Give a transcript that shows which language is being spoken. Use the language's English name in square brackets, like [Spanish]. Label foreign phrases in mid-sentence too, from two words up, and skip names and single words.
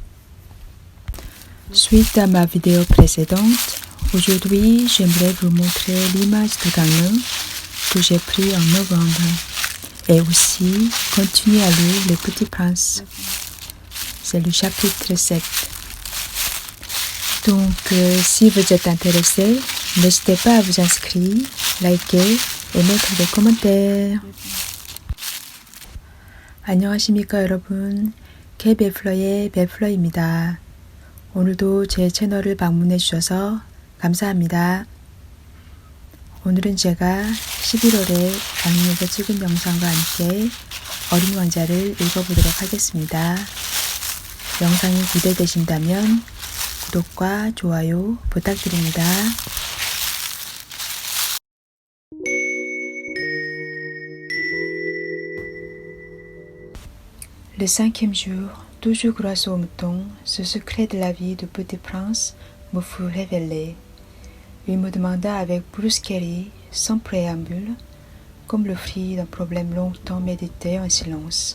[French] Suite à ma vidéo précédente, aujourd'hui j'aimerais vous montrer l'image de Gangnam que j'ai pris en novembre et aussi continuer à lire Le Petit Prince. C'est le chapitre 7. Donc si vous êtes intéressé, n'hésitez pas à vous inscrire, liker et mettre des commentaires. [Korean] 안녕하십니까 여러분, Kbelflor의 벨플러입니다. 오늘도 제 채널을 방문해 주셔서 감사합니다. 오늘은 제가 11월에 강릉에서 찍은 영상과 함께 어린 왕자를 읽어보도록 하겠습니다. 영상이 기대되신다면 구독과 좋아요 부탁드립니다. [French] Le 5e jour, toujours grâce au mouton, ce secret de la vie du petit prince me fut révélé. Il me demanda avec brusquerie, sans préambule, comme le fruit d'un problème longtemps médité en silence.